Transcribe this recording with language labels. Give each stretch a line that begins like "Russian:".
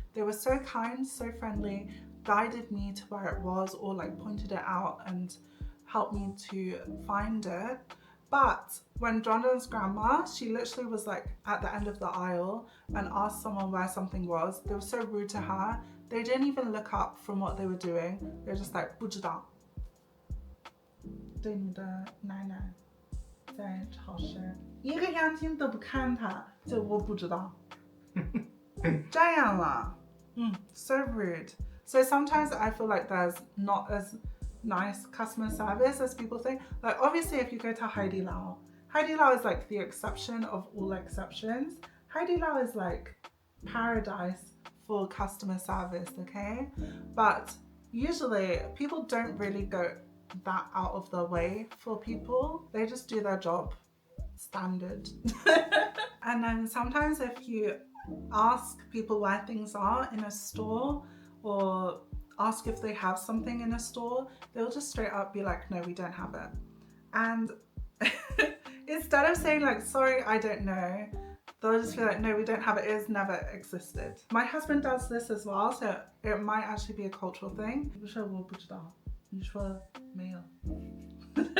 English: They were so kind, so friendly, guided me to where it was, or like pointed it out and helped me to find it. But when Jonathan's grandma, she literally was like at the end of the aisle and asked someone where something was. They were so rude to her. They didn't even look up from what they were doing. They were just like,
Chinese: 不知道。对你的奶奶在超市，一个眼睛都不看她，就我不知道。这样了。
English: So rude. So sometimes I feel like there's not as nice customer service as people think. Like obviously if you go to Haidilao is like the exception of all exceptions. Haidilao is like paradise for customer service, okay? But usually people don't really go that out of their way for people. They just do their job standard. And then sometimes if you ask people where things are in a store or ask if they have something in a store, they'll just straight up be like, no, we don't have it. And instead of saying like, sorry, I don't know, they'll just be like, no, we don't have it. It has never existed. My husband does this as well, so it might actually be a cultural thing.
Chinese: 不是我不知道，你说没有。